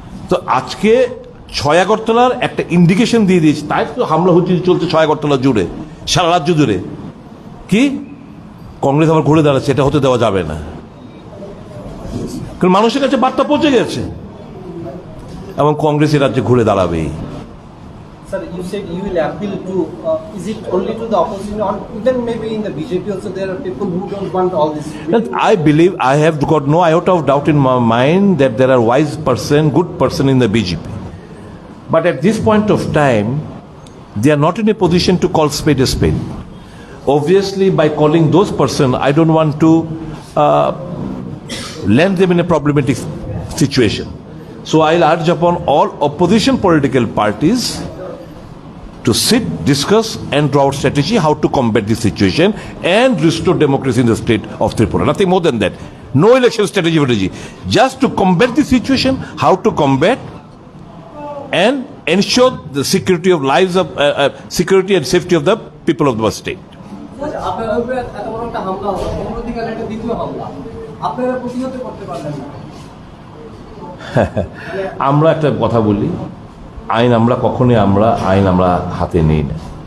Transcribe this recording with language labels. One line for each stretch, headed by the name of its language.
Bangla: তো আজকে 6 আগরতলার একটা ইন্ডিকেশন দিয়ে দিয়েছে, তাই তো হামলা হচ্ছে চলছে 6 আগরতলা জুড়ে, সারা রাজ্য জুড়ে। কি কংগ্রেস আবার ঘুরে দাঁড়াচ্ছে, এটা হতে দেওয়া যাবে না, কারণ মানুষের কাছে বার্তা পৌঁছে গেছে এবং কংগ্রেস এই রাজ্যে ঘুরে দাঁড়াবেই।
English: Sir, you said you will appeal to, is it only to the opposition or even maybe in the BJP also there are people who don't want all this? I believe, I have got no iota of doubt in my mind that there are wise person, good person in the BJP. But at this point of time, they are not in a position to call spade a spade. Obviously, by calling those person, I don't want to land them in a problematic situation. So I'll urge upon all opposition political parties to sit, discuss and draw out strategy how to combat this situation and restore democracy in the state of Tripura. Nothing more than that. No election strategy. Just to combat the situation, how to combat and ensure the security of lives of security and safety of the people of the state.
Bangla: আপনারা উপরে এত বড় একটা হামলা হলো, অন্যদিকে একটা দ্বিতীয় হামলা, আপনারা প্রতিহত করতে পারলেন না। আমরা একটা কথা বলি, আইন আমরা কখনোই আইন আমরা হাতে নেই না।